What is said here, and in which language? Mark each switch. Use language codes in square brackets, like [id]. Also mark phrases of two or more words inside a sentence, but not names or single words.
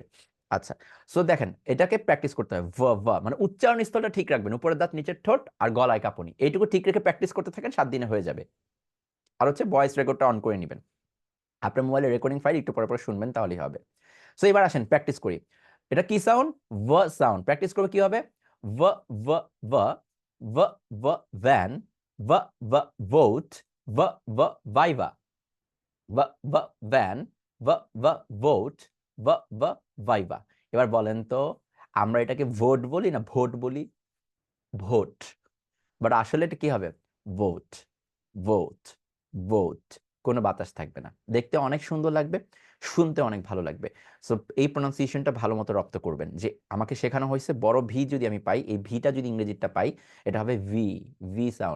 [bn] আচ্ছা, সো দেখেন এটাকে প্র্যাকটিস করতে হবে। ভ, ভ মানে উচ্চারণ স্থলটা ঠিক রাখবেন, উপরের দাঁত নিচের ঠোঁট আর গলায় কাঁপুনি, এইটুকু ঠিক রেখে প্র্যাকটিস করতে থাকেন, 7 দিনে হয়ে যাবে। আর হচ্ছে [en] voice recordটা [bn] অন করে নেবেন, আপনার মোবাইলে রেকর্ডিং ফাইল একটু পরে পরে শুনবেন, তাহলেই হবে। সো এবার আসেন প্র্যাকটিস করি। এটা কি সাউন্ড? ভ সাউন্ড। প্র্যাকটিস করবে কি হবে? ভ, ভ, ভ, ভ, ভ ভ্যান, ভ, ভ ভোট, ভ, ভ ভাইভা, ভ, ভ ভ্যান, ভ, ভ ভোট, ভ, ভ ভাইভা। এবার বলেন তো আমরা এটাকে ভোট বলি না ভোট বলি, ভোট, বাট আসলে এটা কি হবে, ভোট, ভোট, ভোট, কোনো বাতাস থাকবে না, দেখতে অনেক সুন্দর লাগবে, শুনতে অনেক ভালো লাগবে। সো এই প্রোনাউন্সিয়েশনটা ভালো মতো রপ্ত করবেন, যে আমাকে শেখানো হয়েছে বড় ভি যদি আমি পাই, এই ভিটা যদি ইংরেজিটা পাই, এটা হবে ভি, [en] V sound.